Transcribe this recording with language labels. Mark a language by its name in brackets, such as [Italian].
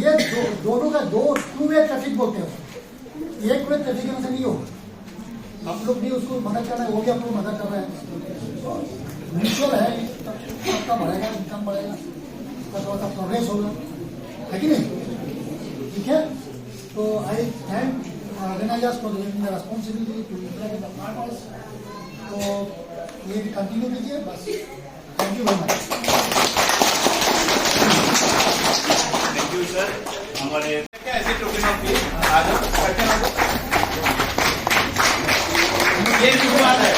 [Hindi] ये दोनों का टू वे ट्रैफिक बोलते हैं, एक वे ट्रैफिक में से नहीं हो। आप लोग भी उसको मदद कर रहे हैं, वो भी आप लोग मदद कर रहे हैं। म्यूचुअल है, आपका बढ़ेगा, इनकम बढ़ेगा, उसका थोड़ा सा प्रोग्रेस होगा, है कि नहीं। ठीक है, तो [English] I thank Organizers for giving the responsibility to interact with the partners. [Hindi] तो ये भी कंटिन्यू कीजिए बस। [English] Thank you very much. Thank you sir. [Hindi] हमारे क्या ऐसे टोकन आज करते हैं, ये शुरुआत है।